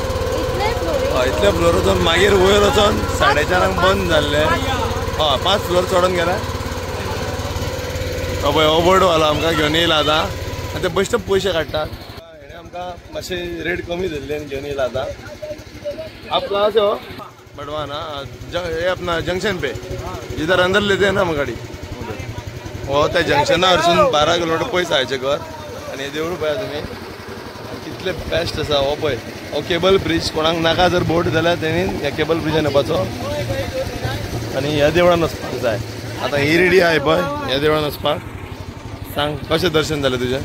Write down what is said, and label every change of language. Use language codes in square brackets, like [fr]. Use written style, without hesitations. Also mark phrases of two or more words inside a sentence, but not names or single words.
[kok] इतले फ्लोर वचोन मागीर वयर वचोन 4:30 बंद जाल्ले. 5 फ्लोर चडोन गेले. पळय हो बोर्डवालो आमकां घेवन येयला आतां. आनी ते बेश्टे पयशे काडटात. हेणे आमकां मातशे रेट कमी धरली आनी घेवन येयला आतां. [hi] आप कहाँ से हो? बड़वाना. ये अपना जंक्शन पे इधर अंदर लेते हैं ना हम गाड़ी. [kok] हो त्या जंक्शना वरसून 12 किलोमीटर पयस जायचे घर. आनी हे देवूळ पळया तुमी कितले बेस्ट आसा. हो पळय हो [en] cable bridge. [kok] कोणाक नाका जर बोट जाल्यार तेणी ह्या केबल ब्रिजान येवपाचो आनी ह्या देवळान वचपाक जाय. आतां ही रेडी आहाय पळय ह्या देवळान वचपाक. सांग कशें दर्शन जालें तुजें?